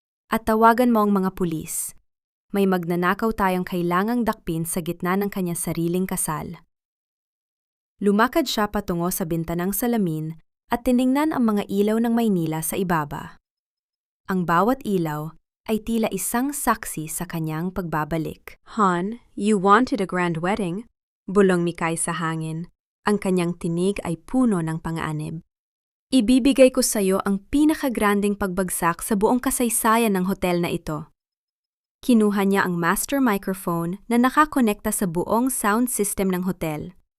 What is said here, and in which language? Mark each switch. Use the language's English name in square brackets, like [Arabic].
[Filipino] At tawagan mo ang mga pulis. May magnanakaw tayong kailangang dakpin sa gitna ng kanyang sariling kasal. Lumakad siya patungo sa bintanang salamin at tiningnan ang mga ilaw ng Maynila sa ibaba. Ang bawat ilaw ay tila isang saksi sa kanyang pagbabalik. [English] Han, you wanted a grand wedding? [Filipino] Bulong ni Kai sa hangin. Ang kanyang tinig ay puno ng panganib. Ibibigay ko sa iyo ang pinakagranding pagbagsak sa buong kasaysayan ng hotel na ito. Kinuha niya ang master microphone na nakakonekta sa buong sound system ng hotel.